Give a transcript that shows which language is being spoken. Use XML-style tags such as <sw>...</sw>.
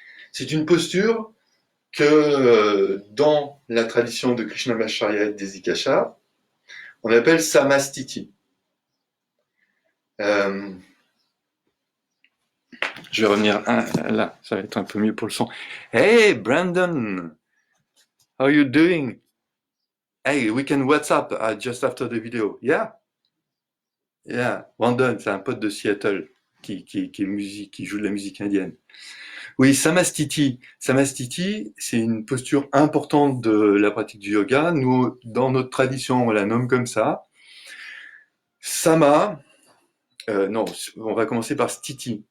<fr>C'est une posture que dans la tradition de Krishnamacharya et des Ikashas, on appelle Samastiti. Euh, je vais revenir là, ça va être un peu mieux pour le son.</fr> <en>Hey Brandon, how are you doing? Hey, we can WhatsApp just after the video. Yeah?</en> <fr>Yeah, Brandon, c'est un pote de Seattle qui joue de la musique indienne. Oui, Samastiti. Samastiti, c'est une posture importante de la pratique du yoga. Nous, dans notre tradition, on la nomme comme ça. Sama, non, on va commencer par Stiti.</fr>